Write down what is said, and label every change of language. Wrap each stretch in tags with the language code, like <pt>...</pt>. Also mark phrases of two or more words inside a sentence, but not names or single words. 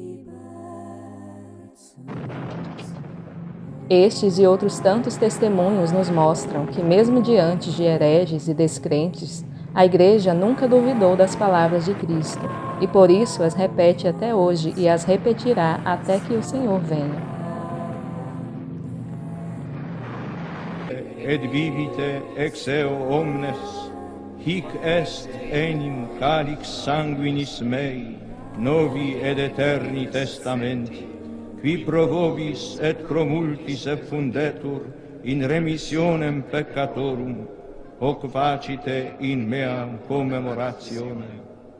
<pt>Estes e outros tantos testemunhos nos mostram que, mesmo diante de hereges e descrentes, a Igreja nunca duvidou das palavras de Cristo, e por isso as repete até hoje e as repetirá até que o Senhor venha.</pt> <la>Et vivite ex eo omnes, hic est enim calix sanguinis mei, novi ed eterni testamenti, qui pro vobis et pro multis effundetur in remissionem peccatorum, hoc facite in meam commemorationem.</la>